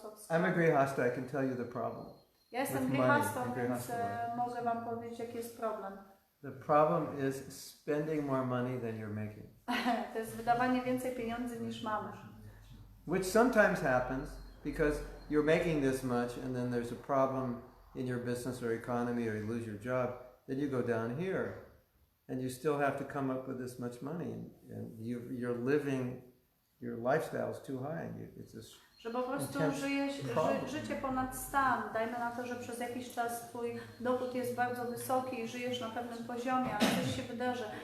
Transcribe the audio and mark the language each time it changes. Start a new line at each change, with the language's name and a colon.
English: I'm a grihasta, I can tell you the problem.
Polish: Ja jestem grihastą, więc mogę wam powiedzieć, jaki jest problem.
English: The problem is spending more money than you're making.
Polish: To jest wydawanie więcej pieniędzy niż mamy.
English: Which sometimes happens because you're making this much and then there's a problem in your business or economy or you lose your job, then you go down here and you still have to come up with this much money and you're living, your lifestyle is too high and it's this.
Polish: Że po prostu życie ponad stan. Dajmy na to, że przez jakiś czas twój dochód jest bardzo wysoki i żyjesz na pewnym poziomie, ale coś się wydarzy.